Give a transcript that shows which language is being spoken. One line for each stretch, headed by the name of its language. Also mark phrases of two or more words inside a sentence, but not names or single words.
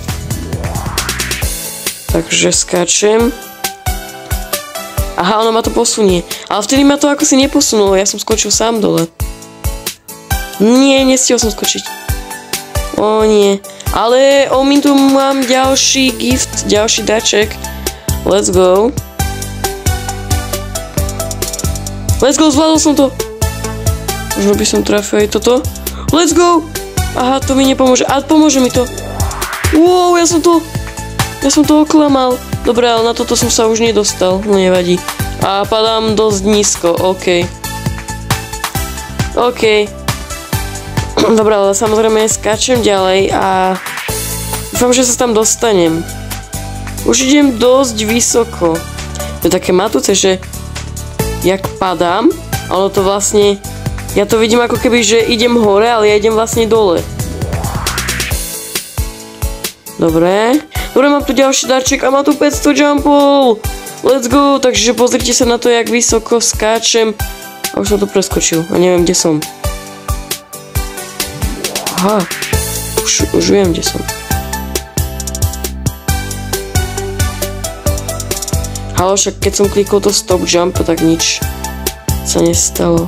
Slovak: Takže skáčem. Aha, ono ma to posunie. Ale vtedy ma to ako si neposunulo, ja som skočil sám dole. Nie, nestihol som skočiť. O nie. Ale tu mám ďalší gift, ďalší darček.
English: Let's go. Let's go,
Slovak: zvládol som to. Možno by som trafil aj toto.
English: Let's go!
Slovak: Aha, to mi nepomôže. Ale pomôže mi to. Wow, ja som to oklamal. Dobre, ale na toto som sa už nedostal. No nevadí. A padám dosť nízko, OK. Dobre, ale samozrejme skáčem ďalej a dúfam, že sa tam dostanem. Už idem dosť vysoko. To je také matúce, že jak padám, ale to vlastne, ja to vidím ako keby, že idem hore, ale ja idem vlastne dole. Dobre, mám tu ďalší darček a má tu 500 jumpov.
English: Let's go,
Slovak: takže pozrite sa na to, jak vysoko skáčem. A už som to preskočil a neviem, kde som. Aha, už viem, kde som. Ale však keď som klikol to
English: stop jump,
Slovak: tak nič sa nestalo.